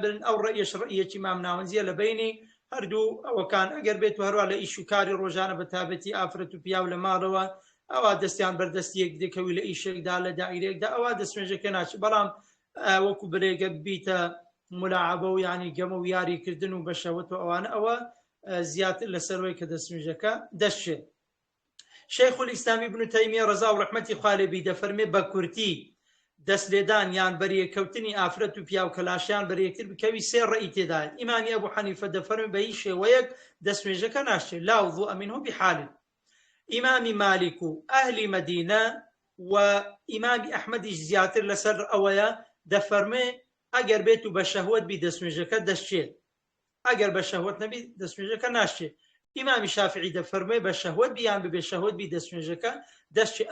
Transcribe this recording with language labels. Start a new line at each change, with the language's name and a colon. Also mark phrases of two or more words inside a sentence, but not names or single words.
Central Kurdish: برن ئەو ڕەیەش ڕەیەکی مام ناوەنجیە لە بینی هەردوو ئەوەکان ئەگەر بێت و هەروە لە ئیش و کاری ڕۆژانە بە تابەتی ئافرەت و پیاو لە ماڵەوە ئەوە دەستیان بەردەستی یەک دەکەوی لە ئیشێکدا لە دائیرێکدا ئەوە دەستنوێژەکە ناچێت بەڵام وەکو برێگە بیتە ملاعەبە و یانی گەمە و یاریکردن و بە شەوت و ئەوانە ئەوە زیاتر لەسەرەوەی کە دەستنوێژەکە دەشێت. شەیخ الئیسلام ابن تەیمیە ڕەزا و ڕەحمەتی خوا لێبی دەفەرمێ بە کورتی دەستلێدان یان بەریەکەوتنی ئافرەت و پیاو کەلاشیان بەریەکتر بکەوی سێ ڕەئی تێدایە. ئیمامی ئەبوو حەنیفە دەفەرمێ بە هیچ شێوەیەک دەستنوێژەکە ناشێت
Arabic: لا وضوء منه بحال.
Central Kurdish: ئیمامی مالیک و ئەهلی مەدینە و ئیمامی ئەحمەدیش زیاتر لەسەر ئەوەیە دەفەرمێ ئەگەر بێت و بە شەهوەت بی دەستنوێژەکە دەشێت ئەگەر بە شەهوەت نەبی دەستنوێژەکە ناشێت. ئیمامی شافعی دەفەرمێ بە شەهوەت بیان ببێ شەهوەت بی دەستنوێژەکە دەشێت.